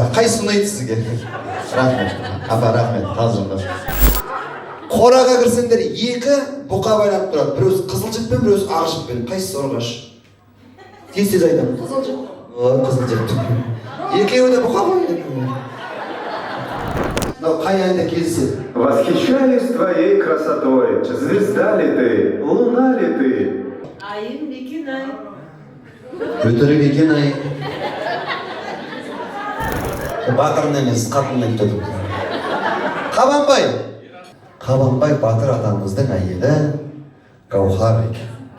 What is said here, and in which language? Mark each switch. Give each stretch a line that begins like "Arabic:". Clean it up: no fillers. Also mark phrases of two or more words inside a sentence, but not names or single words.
Kazakh: Қайсысы ұнайды сізге? Рахмет. Апа, рахмет. Қалжыңдар. Қораға кірсеңдер екі бұқа байланып тұрады. Біреусі қызыл жіппен, біреусі ақ жіппен. Қайсысы орғаш? Тез айтамын. Қызыл жіп. Қызыл жіп. Екеуі де бұқа ғой. Қай айда кездеседі?
Russian: Восхищаюсь твоей красотой. Звезда ли ты? Луна ли ты?
Kazakh: Айым екен ай. Өтірік екен ай. Батырын емес, қатынын айтып. Қабанбай. Қабанбай батыр атамыздың әйелі Гаухар екен.